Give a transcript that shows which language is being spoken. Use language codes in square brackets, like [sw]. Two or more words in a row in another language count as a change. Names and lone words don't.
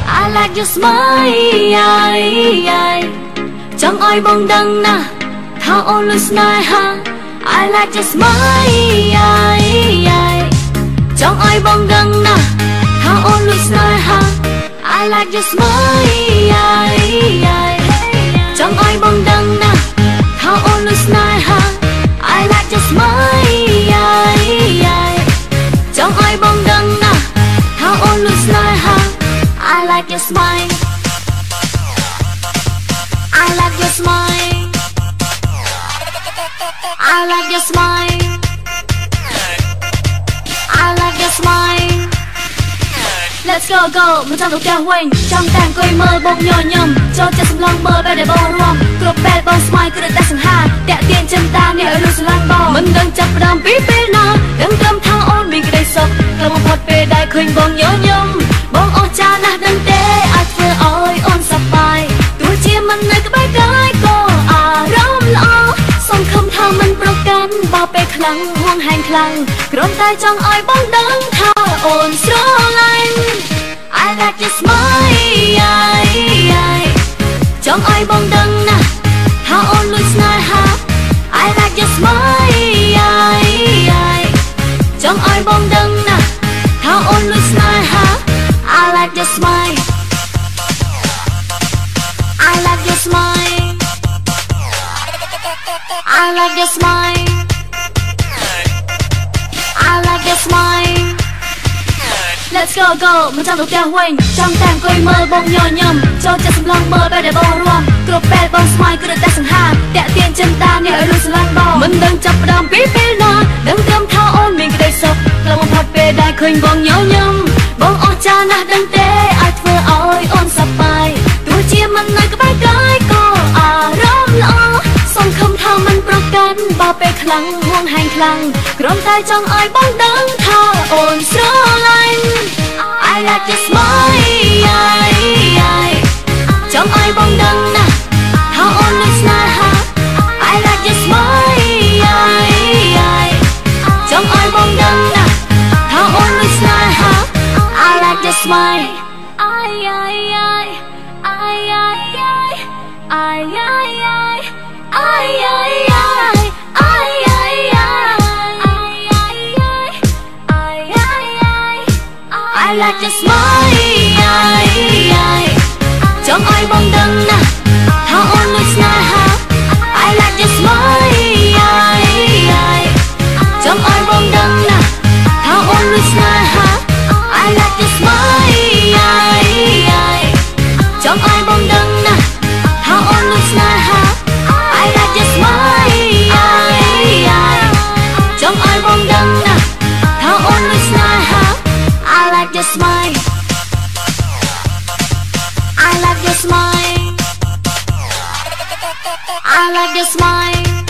[en] like your smile [km] ចង់ឲ្យបងដឹងណាថាអូនលុយស្នេហា [en] I like your smile [km] ចង់ឲ្យបងដឹងណាថាអូនលុយស្នេហា [en] I like your smile [km] ចង់ឲ្យបងដឹងណាថាអូនលុយស្នេហា [en] I like your [km] smile ចង់ឲ្យបងដឹងណាថាអូនលុយស្នេហា [en] I like your smile I like your smile I like your smile I like your smile Let's go go [km] មិនចង់ទៅផ្ទះវិញចង់តែអង្គុយមើលបងញញឹមចូលចិត្តសម្លង មើលពេលដែលបងរួមគ្រប់ពេលបងស្មាយគឺតែសង្ហាតាក់ទាញចិនតានេះឲ្យលុយស្រឡាញ់បងមិនដឹងចាប់ផ្ដើមពីពេលណាដឹងត្រឹមថាអូនមានក្តីសុខតែបំផុតពេលដែលឃើញបងញញឹមបងអស់ចាណាស់ដឹងទេអាចធ្វើឲ្យអូនសប្បាយទោះជាមិននៅក្បែរកាយក៏អារម្មណ៍ល្អសង្ឃឹមថាមិនប្រកាន់បើពេលខ្លាំងហួងហែងខ្លាំងគ្រាន់តែចង់ឲ្យបងដឹងថាអូនស្រឡាញ់ [en] I like your [km] smile ចង់ឲ្យបងដឹងណាថាអូនលួចស្នេហា [en] I like your smile [km] ចង់ឲ្យបងដឹងណាថាអូនលួចស្នេហា [en] I like your smile I like your smile I like your smile I like your smile Let's go go [km] មិនចង់ទៅផ្ទះវិញចង់តែអង្គុយមើលបងញញឹមចូលចិត្តសម្លងមើលពេលដែលបងរួមគ្រប់ពេល បងស្មាយគឺតែសង្ហាតាក់ទាញចិនតានេះឲ្យលុយស្រឡាញ់បងមិនដឹងចាប់ផ្ដើមពីពេលណាដឹងត្រឹមថាអូនមានក្តីសុខខ្លាំងបំផុតពេលដែលឃើញបងញញឹមបងអស់ចាណាស់ដឹងទេអាចធ្វើឲ្យអូនសប្បាយទោះជាមិននៅក្បែរកាយក៏អារម្មណ៍ល្អសង្ឃឹមថាមិនប្រកាន់បើពេលខ្លាំងហួងហែងខ្លាំងគ្រាន់តែចង់ឲ្យបងដឹងថាអូនស្រឡាញ់ [en] I like your [km] smile ចង់ឲ្យបងដឹងណាថាអូនលួចស្នេហា [en] I like your smile [km] ចង់ឲ្យបងដឹងណាថាអូនលួចស្នេហា [en] I like your smile I like your [km] smile ចង់ឲ្យបងដឹងណាថាអូនលួចស្នេហា [en] I like your smile [km] ចង់ឲ្យបងដឹងណាថាអូនលួចស្នេហា [en] I like your [km] smile ចង់ឲ្យបងដឹងណាថាអូនលួចស្នេហា [en] I like your smile [km] ចង់ឲ្យបងដឹងណាថាអូនលួចស្នេហា [en] I like your smile I like your smile I like your smile